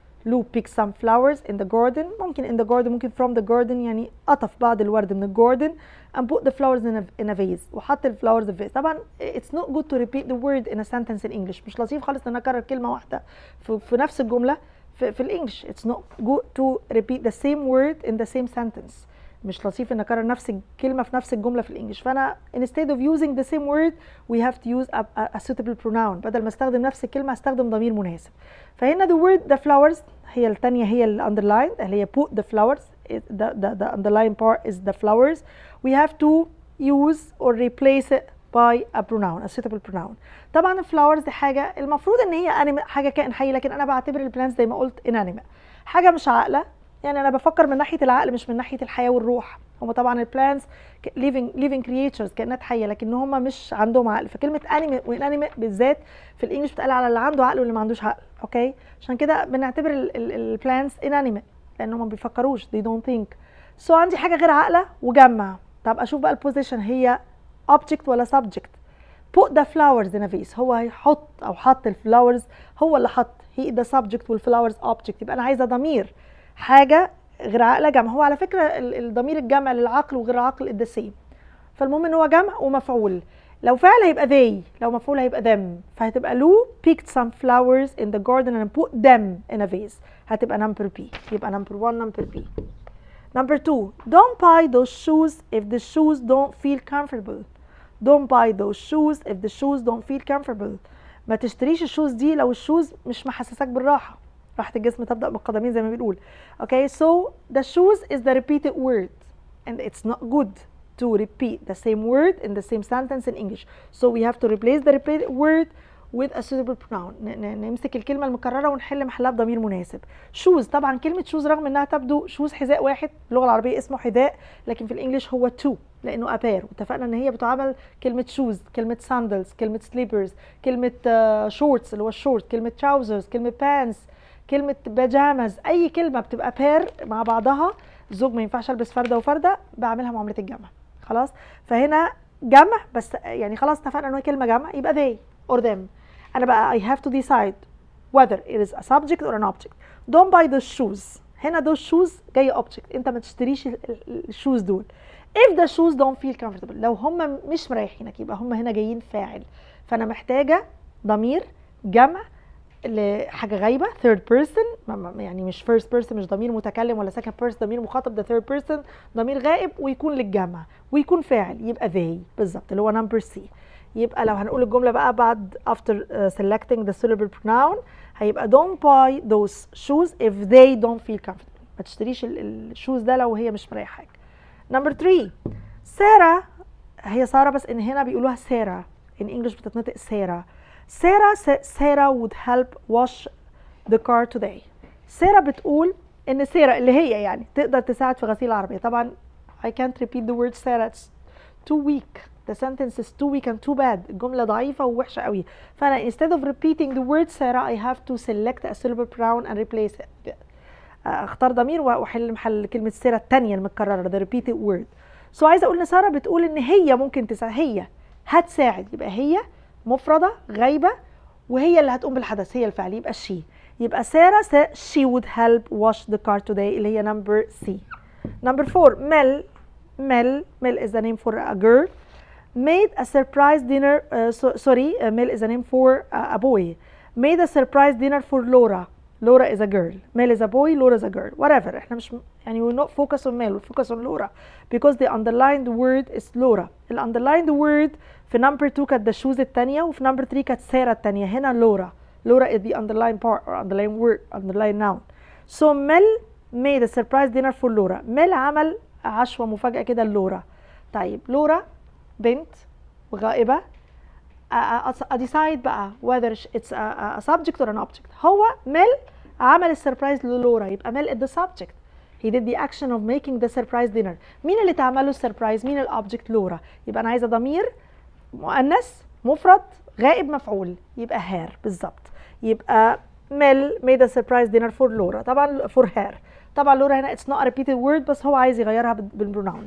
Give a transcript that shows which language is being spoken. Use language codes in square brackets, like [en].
[en] Lou picked some flowers in the garden. ممكن in the garden ممكن from the garden [ar] يعني قطف بعض الورد من الجاردن [en] and put the flowers in a vase [ar] وحط الفلاورز في [en] vase. طبعا it's not good to repeat the word in a sentence in English. [ar] مش لطيف خالص ان انا اكرر كلمه واحده في نفس الجمله في الانجليش. [en] It's not good to repeat the same word in the same sentence. [ar] مش لطيف ان اكرر نفس الكلمه في نفس الجمله في الانجليش. [en] فانا instead of using the same word we have to use a suitable pronoun. [ar] بدل ما استخدم نفس الكلمه استخدم ضمير مناسب. [en] فهنا the word the flowers [ar] هي الثانيه هي ال [en] underlined اللي هي put the flowers. The underlined part is the flowers. We have to use or replace it by a pronoun, a suitable pronoun. [ar] طبعا الفلاورز دي حاجه المفروض ان هي حاجه كائن حي، لكن انا بعتبر البلانتس زي ما قلت inanimate، حاجه مش عاقله. يعني انا بفكر من ناحيه العقل مش من ناحيه الحياه والروح. هم طبعا البلانتس [en] living creatures [ar] كائنات حيه، لكن هم مش عندهم عقل. فكلمه انيميت وانانيميت بالذات في الانجليش بتقال على اللي عنده عقل واللي ما عندوش عقل. اوكي، عشان كده بنعتبر البلانتس انانيميت لانهم ما بيفكروش [en] they don't think. [ar] سو عندي حاجه غير عاقله وجمع. طب اشوف بقى البوزيشن هي object ولا subject. [en] put the flowers in a vase. [ar] هو هيحط او حط الفلاورز، هو اللي حط. [en] he the subject [ar] والفلاورز [en] object. [ar] يبقى انا عايزه ضمير حاجه غير عاقله جمع. هو على فكره الضمير الجمع للعقل وغير العقل the same. فالمهم ان هو جمع ومفعول. لو فعل هيبقى they، لو مفعول هيبقى them. [en] فهتبقى Lou picked some flowers in the garden and put them in a vase. [ar] هتبقى [en] number B. يبقى number 1 number B. Number 2, don't buy those shoes if the shoes don't feel comfortable. Don't buy those shoes if the shoes don't feel comfortable. [ar] ما تشتريش الشوز دي لو الشوز مش محسسك بالراحة. راحة الجسم تبدأ بالقدمين زي ما بنقول. [en] Okay, so the shoes is the repeated word and it's not good to repeat the same word in the same sentence in English. So we have to replace the repeated word with a suitable pronoun. [ar] نمسك الكلمة المكررة ونحل محلها بضمير مناسب. shoes، طبعا كلمة shoes رغم انها تبدو shoes حذاء واحد، اللغة العربية اسمه حذاء، لكن في الانجليش هو two لانه ابير. واتفقنا ان هي بتعامل كلمة shoes، كلمة sandals، كلمة slippers، كلمة shorts اللي هو الشورت، كلمة trousers، كلمة pants، كلمة pajamas. اي كلمة بتبقى بير مع بعضها، الزوج ما ينفعش البس فردة وفردة، بعملها معاملة الجمع. خلاص، فهنا جمع بس يعني خلاص اتفقنا ان هي كلمة جمع يبقى they or them. أنا بقى [en] I have to decide whether it is a subject or an object. Don't buy those shoes. هنا those shoes جاي object. [ar] أنت ما تشتريش الشوز دول. [en] If the shoes don't feel comfortable. [ar] لو هم مش مريحينك يبقى هم هنا جايين فاعل. فأنا محتاجة ضمير جمع لحاجة غايبة third person، يعني مش first person، مش ضمير متكلم ولا second person، ضمير مخاطب ده third person، ضمير غائب ويكون للجمع ويكون فاعل يبقى they بالظبط اللي هو number C. يبقى لو هنقول الجملة بقى بعد [en] after selecting the suitable pronoun هيبقى don't buy those shoes if they don't feel comfortable. [ar] ما تشتريش الشوز ده لو هي مش مريحاك. number 3 سارة، هي سارة بس ان هنا بيقولوها سارة [en] in English [ar] بتتنطق سارة. [en] سارة would help wash the car today. [ar] سارة بتقول ان سارة اللي هي يعني تقدر تساعد في غسيل العربية. [en] طبعا I can't repeat the word سارة، it's too weak. The sentence is too weak and too bad. [ar] الجملة ضعيفة ووحشة قوي. فأنا [en] instead of repeating the word سارة I have to select a suitable pronoun and replace it. [ar] اختار ضمير واحل محل كلمة سارة الثانية المتكررة [en] the repeated word. [ar] So عايزة أقول إن سارة بتقول إن هي ممكن تساعد، هي هتساعد. يبقى هي مفردة غايبة وهي اللي هتقوم بالحدث، هي الفعل يبقى she. [en] يبقى سارة she would help wash the car today اللي هي number C. number 4 Mel is the name for a girl. Made a surprise dinner. Mel is a name for a boy. Made a surprise dinner for Laura. Laura is a girl. Mel is a boy. Laura is a girl. Whatever. [ar] احنا مش يعني [en] we not focus on Mel, we focus on Laura because the underlined word is Laura. [ar] ال underlined word في number 2 كانت [en] the shoes [ar] الثانية وفي number 3 كانت سارة الثانية. هنا Laura. [en] Laura is the underlined part or underlined word, underlined noun. So Mel made a surprise dinner for Laura. [ar] Mel عمل عشوة مفاجأة كده للورا. طيب لورا بنت وغائبة. decide بقى [en] whether it's a subject or an object. [ar] هو ميل عمل السربرايز للورا يبقى ميل [en] is the subject. He did the action of making the surprise dinner. [ar] مين اللي تعمل له السربرايز؟ مين الأوبجكت؟ لورا. يبقى أنا عايزة ضمير مؤنث مفرد غائب مفعول يبقى هير بالظبط. [en] يبقى Mel made a surprise dinner for Laura. طبعا for her. [ar] طبعا لورا هنا [en] it's not a repeated word [ar] بس هو عايز يغيرها بالبروناون.